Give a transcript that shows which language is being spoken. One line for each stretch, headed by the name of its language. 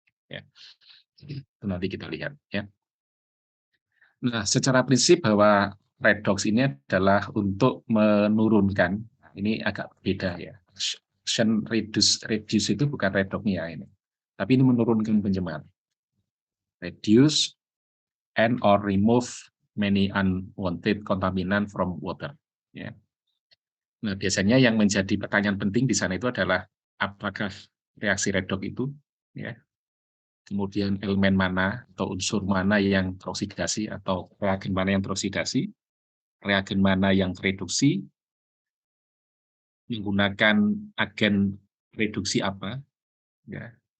Indonesian: Ya, itu nanti kita lihat. Ya. Nah, secara prinsip bahwa redox ini adalah untuk menurunkan, ini agak beda ya. Reduce itu bukan redoxnya ini, tapi ini menurunkan pencemar.
English: Reduce and or remove many unwanted contaminant from water.
Indonesian: Ya. Nah, biasanya yang menjadi pertanyaan penting di sana itu adalah apakah reaksi redox itu, ya, kemudian elemen mana atau unsur mana yang teroksidasi atau reagen mana yang teroksidasi, reagen mana yang reduksi, menggunakan agen reduksi apa, ya.